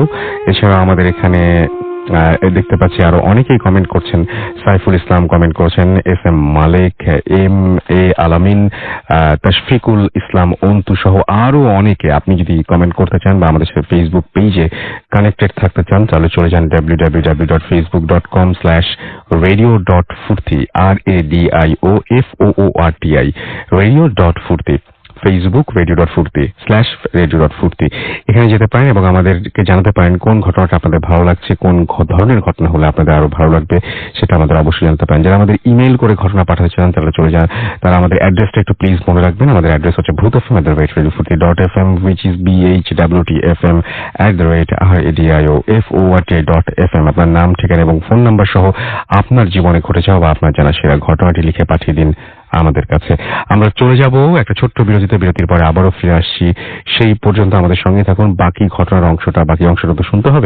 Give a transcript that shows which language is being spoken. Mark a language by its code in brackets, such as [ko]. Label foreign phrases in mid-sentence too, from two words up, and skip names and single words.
[bn] এছাড়াও আমাদের এখানে দেখতে পাচ্ছি আরো অনেকেই কমেন্ট করছেন। সাইফুল ইসলাম কমেন্ট করেছেন, SM মালিক, MA আলামিন, তশফিকুল ইসলাম অন্তু সহ আরো অনেকে। আপনি যদি কমেন্ট করতে চান বা আমাদের সাথে ফেসবুক পেজে কানেক্টেড থাকতে চান তাহলে চলে যান www.facebook.com/radio.furti RADIOFOORTI radio.furti ফেসবুক radio.furti/radio.furti এখানে যেতে পারেন এবং আমাদেরকে জানাতে পারেন কোন ঘটনাটা আপনাদের ভালো লাগছে, কোন ধরনের ঘটনা হলে আপনাদের আরো ভালো লাগবে সেটা আমাদের অবশ্যই জানাতে পারেন। যারা আমাদের ইমেল করে ঘটনা পাঠাতে চান তাহলে চলে যান, তারা আমাদের অ্যাড্রেসটা একটু প্লিজ মনে রাখবেন। আমাদের অ্যাড্রেস হচ্ছে bhutfm@radiofurti.fm [en] which is [bn] BHWTFM@radiofurti.fm। আপনার নাম, ঠিকানা এবং ফোন নাম্বার সহ আপনার জীবনে ঘটে যাওয়া বা আপনার জানা সেরা ঘটনাটি লিখে পাঠিয়ে দিন আমাদের কাছে। আমরা চলে যাব একটা ছোট্ট বিরতিতে, বিরতির পরে আবারও ফিরে আসছি। সেই পর্যন্ত আমাদের সঙ্গে থাকুন, বাকি ঘটনার বাকি অংশটা তো শুনতে হবে।